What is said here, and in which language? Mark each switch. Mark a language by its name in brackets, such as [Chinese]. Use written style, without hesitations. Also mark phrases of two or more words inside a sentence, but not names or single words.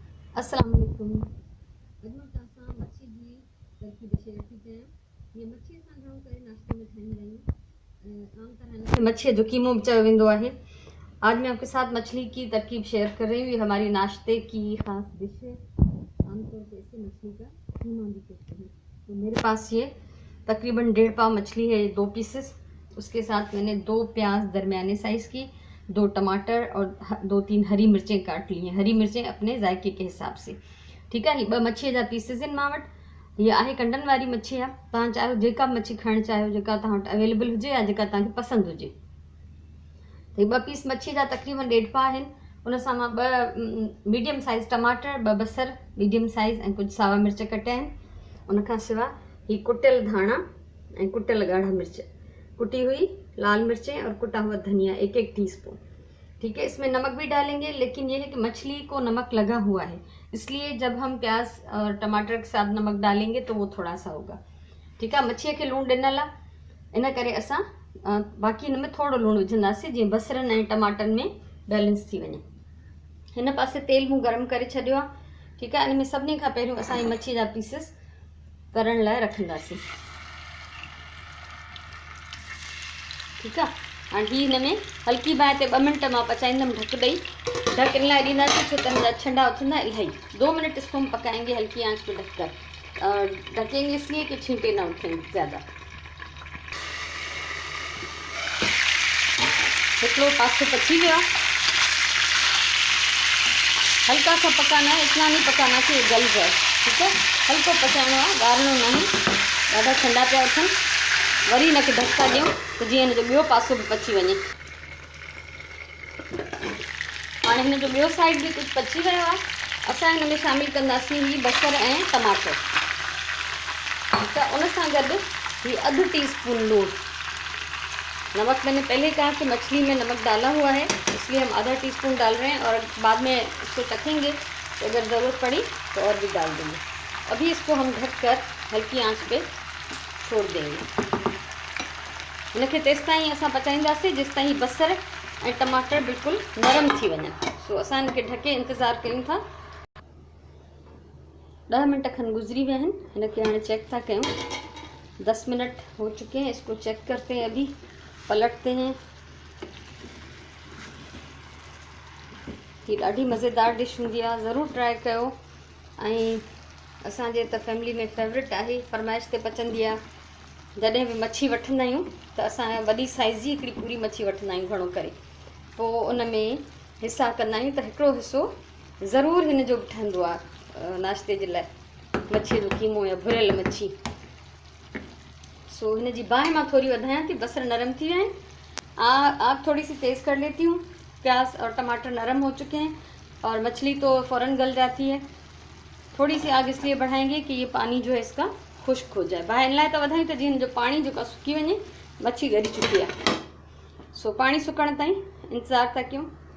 [Arabic] السلام عليكم. [Sindhi] अॼु मां तव्हां सां मच्छी जी तरकीब शेयर थी कयां। हीअ मच्छी असां घणो करे नाश्ते में ठाहींदा आहियूं। आम तरह हिनखे मच्छीअ जो कीमो भी चयो वेंदो आहे। [Hindi] आज मैं आपके साथ मछली की तरकीब शेयर कर रही हूँ। ये हमारी नाश्ते की ख़ास डिश है। आमतौर पर इसे मछली का कीमा भी कहते हैं। तो मेरे पास ये तकरीबन 1.5 पाव मछली है, 2 पीसेस। उसके साथ मैंने 2 प्याज दरमियाने साइज़ की, 2 टमाटर और 2-3 हरी मिर्चें काट ली हैं। हरी मिर्चें अपने जायके के हिसाब से। ठीक है। [Sindhi] 2 मच्छीअ जा पीसेस आहिनि मां वटि। हीअ आहे कंडनि वारी मच्छी आहे। तव्हां चाहियो जेका मच्छी खाइणु चाहियो, जेका तव्हां वटि अवेलेबल हुजे या जेका तव्हांखे पसंदि हुजे। त 2 पीस मच्छी जा तकरीबन 1.5 पाव आहिनि। उन सां मां 2 मीडियम साइज़ टमाटर, 2 बसर मीडियम साइज़ ऐं कुझु सावा मिर्च कटिया आहिनि। उनखां सवाइ हीअ कुटियल धाणा ऐं कुटियल ॻाढ़ा मिर्च, [Hindi] कुटी हुई लाल मिर्चें और कुटा हुआ धनिया 1-1 टीस्पून। ठीक है। इसमें नमक भी डालेंगे, लेकिन ये है कि मछली को नमक लगा हुआ है, इसलिए जब हम प्याज और टमाटर के साथ नमक डालेंगे तो वो थोड़ा सा होगा। ठीक है। [Sindhi] मच्छीअ खे लूणु ॾिनल आहे, इन करे असां बाक़ी हिन में थोरो लूणु विझंदासीं जीअं बसरनि ऐं टमाटनि में बैलेंस थी वञे। हिन पासे तेल मूं गरम करे छॾियो आहे। ठीकु आहे। इन में सभिनी खां पहिरियों असां हीअ मच्छी जा पीसिस तरण लाइ रखंदासीं। ठीकु आहे। हाणे हीअ हिन में हल्की बाहि ते 2 मिंट मां पचाईंदमि ढक ॾेई। ढक इन लाइ ॾींदासीं छो त हिन जा छंडा उथंदा इलाही। [Hindi] 2 मिनट इसको हम पकाएंगे हल्की आंच पे ढककर। ढकेंगे इसलिए कि छींटे ना उठें ज़्यादा। [Sindhi] हिकिड़ो पासो पची गयो आहे। [Hindi] हल्का सा पकाना है, इतना नहीं पकाना कि ये गल जाए। ठीक है। [Sindhi] हल्को पचाइणो आहे, ॻाढ़णो न आहे। ॾाढा ठंडा पिया उथनि। वरी हिनखे ढका ॾियूं त जीअं हिन जो ॿियो पासो बि पची वञे। हाणे हिन जो ॿियो साइड बि कुझु पची वियो आहे। असां हिन में शामिलु कंदासीं हीअ बसर ऐं टमाटर। ठीकु आहे। उन सां गॾु हीअ 1/2 टीस्पून लूणु। [Hindi] नमक मैंने पहले कहा कि मछली में नमक डाला हुआ है, इसलिए हम 1/2 टीस्पून डाल रहे हैं और बाद में इसको चखेंगे तो अगर ज़रूरत पड़ी तो और भी डाल देंगे। अभी इसको हम ढककर हल्की आंच पे छोड़ देंगे। [Sindhi] इनके तेसि ताईं असां पचाईंदासीं जेसि ताईं बसर ऐं टमाटर बिल्कुलु नरम थी वञनि। सो असां इनके ढके इंतज़ारु कयूं था। 10 मिनट खन गुजरी विया आहिनि। हिनखे हाणे चेक था कयूं। [Hindi] 10 मिनट हो चुके हैं। इसको चेक करते हैं, अभी पलटते हैं। [Sindhi] ये ॾाढी मज़ेदार डिश हूंदी आहे, ज़रूरु ट्राई कयो। ऐं असांजे त फैमिली में फेवरेट आहे, फरमाइश ते पचंदी आहे। जॾहिं बि मच्छी वठंदा आहियूं त असां वॾी साइज़ जी हिकिड़ी पूरी मच्छी वठंदा आहियूं घणो करे। पोइ उन में हिसा कंदा आहियूं त हिकिड़ो हिसो ज़रूरु हिन जो बि ठहंदो आहे नाश्ते जे लाइ, मच्छीअ जो कीमो या भुरियल मच्छी। सो हिन जी बाहि मां थोड़ी वधायां थी। बसर नरम थी विया आहिनि। [Hindi] आग थोड़ी सी तेज़ कर लेती हूँ। प्याज और टमाटर नरम हो चुके हैं और मछली तो फ़ौरन गल जाती है। थोड़ी सी आग इसलिए बढ़ाएंगे कि ये पानी जो है इसका खुश्क हो जाए। [Sindhi] बाहि इन लाइ त वधायूं त जीअं जो पाणी जेको सुकी वञे, मच्छी ॻरी चुकी आहे। सो पाणी सुकण ताईं इंतज़ार था कयूं।